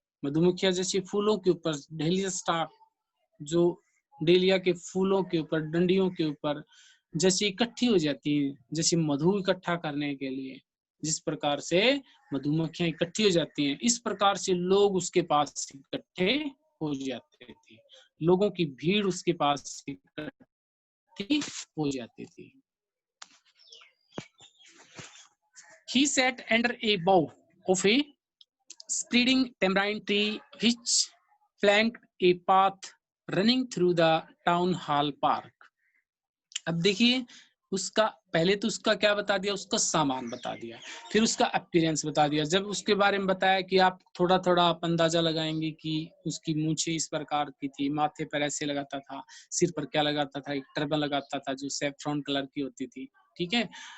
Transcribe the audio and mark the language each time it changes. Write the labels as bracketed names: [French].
[Hindi] मधुमक्खियां जैसे फूलों के ऊपर, डेलिया स्टाक, जो डेलिया के फूलों के ऊपर, डंडियों के ऊपर जैसे इकट्ठी हो जाती है, जैसे मधु इकट्ठा करने के लिए जिस प्रकार से मधुमक्खियां इकट्ठी हो जाती हैं, इस प्रकार से लोग उसके पास इकट्ठे हो जाते थे। लोगों की भीड़ उसके पास इकट्ठी हो जाती थी। [English] He sat under a bough of a spreading tamarind tree which flanked a path running through the town hall park. [Hindi] अब देखिए उसका पहले तो उसका क्या बता दिया? उसका सामान बता दिया, फिर उसका अपीयरेंस बता दिया। जब उसके बारे में बताया कि आप थोड़ा थोड़ा आप अंदाजा लगाएंगे कि उसकी मूछें इस प्रकार की थी, माथे पर ऐसे लगाता था, सिर पर क्या लगाता था? एक टर्बन लगाता था जो सैफरन कलर की होती थी, ठीक है?